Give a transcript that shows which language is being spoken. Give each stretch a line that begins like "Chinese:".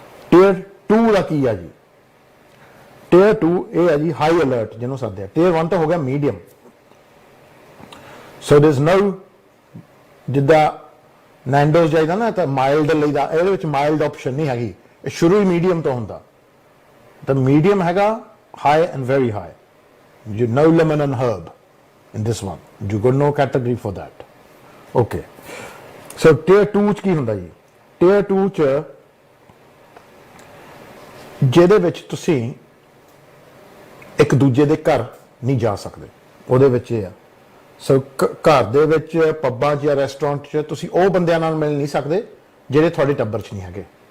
Punjabi: Tear 2 ਦਾ ਕੀ ਆ ਜੀ? Tear 2 ਇਹ ਹੈ ਜੀ ਹਾਈ ਅਲਰਟ ਜਿਹਨੂੰ ਸੱਦਿਆ। ਟੇਅਰ 1 ਤਾਂ ਹੋ ਗਿਆ medium.
English: so there is no,
Punjabi: ਜਿੱਦਾਂ ਨੈਂਡੋਜ਼ ਜਾਈਦਾ ਨਾ ਤਾਂ ਮਾਈਲਡ ਲਈਦਾ, ਇਹਦੇ ਵਿੱਚ ਮਾਈਲਡ ਆਪਸ਼ਨ ਨਹੀਂ ਹੈਗੀ, ਇਹ ਸ਼ੁਰੂ ਹੀ ਮੀਡੀਅਮ ਤੋਂ ਹੁੰਦਾ। ਤਾਂ ਮੀਡੀਅਮ ਹੈਗਾ high end very high,
English: you no lemon and herb in this one, you got no category for that.
Punjabi: Okay, so tier 2 ਚ ਕੀ ਹੁੰਦਾ ਜੀ? tier 2 ਚ ਜਿਹਦੇ ਵਿੱਚ ਤੁਸੀਂ ਇੱਕ ਦੂਜੇ ਦੇ ਘਰ ਨਹੀਂ ਜਾ ਸਕਦੇ, ਉਹਦੇ ਵਿੱਚ ਇਹ ਆ। ਸੋ ਘਰ ਦੇ ਵਿੱਚ, ਪੱਬਾਂ 'ਚ ਜਾਂ ਰੈਸਟੋਰੈਂਟ 'ਚ ਤੁਸੀਂ ਉਹ ਬੰਦਿਆਂ ਨਾਲ ਮਿਲ ਨਹੀਂ ਸਕਦੇ ਜਿਹੜੇ ਤੁਹਾਡੇ ਟੱਬਰ 'ਚ ਨਹੀਂ ਹੈਗੇ।